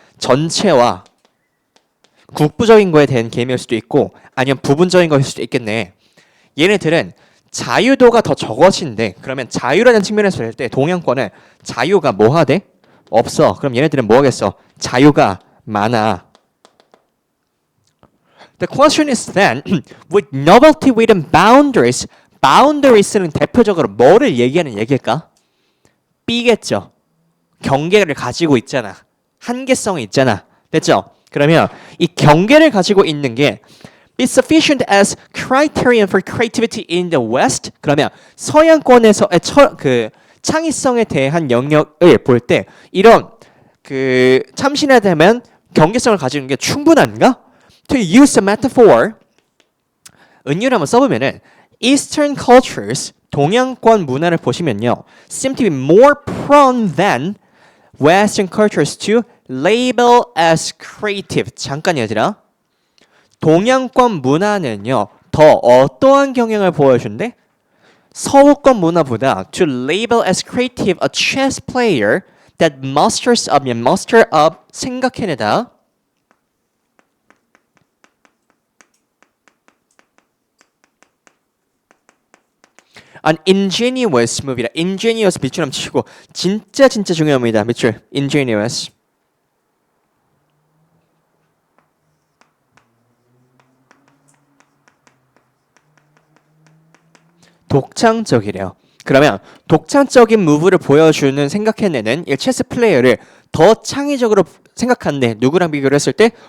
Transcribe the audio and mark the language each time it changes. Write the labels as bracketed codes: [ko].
[ko] 전체와 국부적인 거에 대한 개념일 수도 있고 아니면 부분적인 것일 수도 있겠네. 얘네들은 자유도가 더 적어진대. 그러면 자유라는 측면에서 볼 때 동양권은 자유가 뭐 하대? 없어. 그럼 얘네들은 뭐 하겠어? 자유가 많아. [en] The question is then, with novelty within boundaries, boundaries는 [ko] 대표적으로 뭐를 얘기하는 얘기일까? B겠죠. 경계를 가지고 있잖아. 한계성이 있잖아. 됐죠? 그러면 이 경계를 가지고 있는 게 [en] be sufficient as criterion for creativity in the West. [ko] 그러면 서양권에서의 그 창의성에 대한 영역을 볼 때 이런 그 참신해야 되면 경계성을 가지는 게 충분한가? [en] To use a metaphor, [ko] 은유를 한번 써보면은 [en] Eastern cultures, [ko] 동양권 문화를 보시면요, [en] seem to be more prone than Western cultures to label as creative. [ko] 잠깐 얘들아. 동양권 문화는요, 더 어떠한 경향을 보여준대? 서구권 문화보다 [en] to label as creative a chess player that musters up [ko] 생각해내다. [en] An ingenious move이다. [ko] ingenious 밑줄 한번 치고 진짜 중요합니다. 밑줄. ingenious. 독창적이래요. 그러면 독창적인 무브를 보여주는 생각해내는 이 체스 플레이어를 더 창의적으로 생각하는데 누구랑 비교를 했을 때?